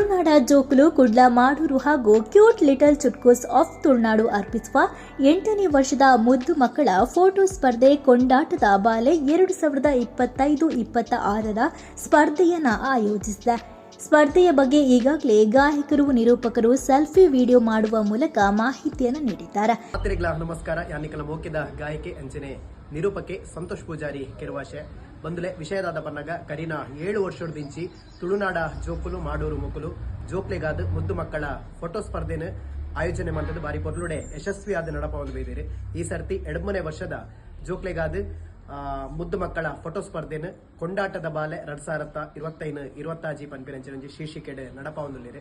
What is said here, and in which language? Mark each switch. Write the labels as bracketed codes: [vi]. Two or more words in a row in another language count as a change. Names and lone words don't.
[kn] ತುಳುನಾಡ ಜೋಕುಲು ಕುಡ್ಲ ಮಾಡೂರು ಹಾಗೂ ಕ್ಯೂಟ್ ಲಿಟಲ್ ಚುಟ್ಕೂಸ್ ಆಫ್ ತುಳುನಾಡು ಅರ್ಪಿಸುವ 8ನೇ ವರ್ಷದ ಮುದ್ದು ಮಕ್ಕಳ ಫೋಟೋ ಸ್ಪರ್ಧೆ ಕೊಂಡಾಟದ ಬಾಲೆ 2025-26ರ ಸ್ಪರ್ಧೆಯನ್ನು ಆಯೋಜಿಸಿದೆ. ಸ್ಪರ್ಧೆಯ ಬಗ್ಗೆ ಈಗಾಗಲೇ ಗಾಯಕರು, ನಿರೂಪಕರು [en] selfie video [kn] ಮಾಡುವ ಮೂಲಕ ಮಾಹಿತಿಯನ್ನು ನೀಡಿದ್ದಾರೆ. ನಮಸ್ಕಾರ. [tcy] ಯಾನಿಕಲ ಮೋಕಿದ ಗಾಯಕಿ ಅಂಚನೆ ನಿರೂಪಕೆ ಸಂತೋಷ್ ಪೂಜಾರಿ ಕೆರುವಾಶೆ ಬಂದುಲೆ ವಿಷಯದಾದ ಬನ್ನಗ ಕರೀನಾ 7 ವರ್ಷದಿಂಚಿ ತುಳುನಾಡ ಜೋಕುಲು ಮಾಡೂರು ಮುಕುಲು ಜೋಕ್ಲೆಗಾದ ಮುದ್ದು ಮಕ್ಕಳ ಫೋಟೋ ಸ್ಪರ್ಧೆನ [kn] ಆಯೋಜನೆ ಮಾಡಿದ್ದು [tcy] ಬಾರಿ ಪೊರ್ಲುಡೆ ಯಶಸ್ವಿಯಾದ ನಡಪವನ್ನು ಬೈದಿರಿ. ಈ ಸರ್ತಿ 2ನೇ ವರ್ಷದ ಜೋಕ್ಲೆಗಾದ ಮುದ್ದು ಮಕ್ಕಳ ಫೋಟೋ ಸ್ಪರ್ಧೆನ ಕೊಂಡಾಟದ ಬಾಲೆ 2025-26 ಪನ್ಪಿನಂಚೆ ಶೀರ್ಷಿಕೆಡೆ ನಡಪವೊಂದುಲ್ಲೆರ್.